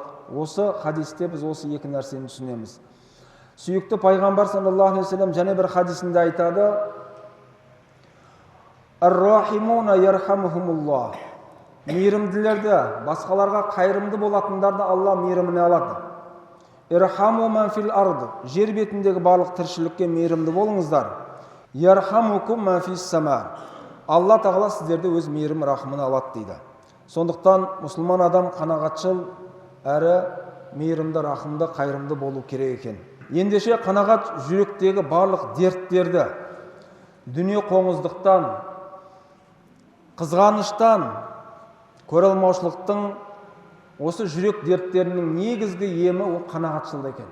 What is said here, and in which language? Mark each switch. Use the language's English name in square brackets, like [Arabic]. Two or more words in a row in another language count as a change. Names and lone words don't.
[Kazakh] Осы хадисте біз осы екі нәрсені түсінеміз. Сүйікті пайғамбар [Arabic] صَلَّى اللهُ عَلَيْهِ وَسَلَّمَ [Kazakh] және бір хадисінде айтады: [Arabic] «الرَّاحِمُونَ يَرْحَمُهُمُ اللهُ». [Kazakh] Мейірімділерді, басқаларға қайырымды болатындарды Алла мейіріміне алады. [Arabic] «ارْحَمُوا مَنْ فِي الْأَرْضِ». [Kazakh] Жер бетіндегі барлық тіршілікке мейірімді болыңыздар. [Arabic] «يَرْحَمْكُمْ مَنْ فِي السَّمَاءِ». [Kazakh] Алла Тағала сіздерді өз мейірім рахымына алады дейді. Сондықтан мұсылман адам қанағатшыл әрі мейірімді, рахымды, қайырымды болу керек екен. Ендеше қанағат жүректегі барлық дерттерді, дүние қоңыздықтан, қызғаныштан, көре алмаушылықтың осы жүрек дерттерінің негізгі емі ол қанағатшылдық екен.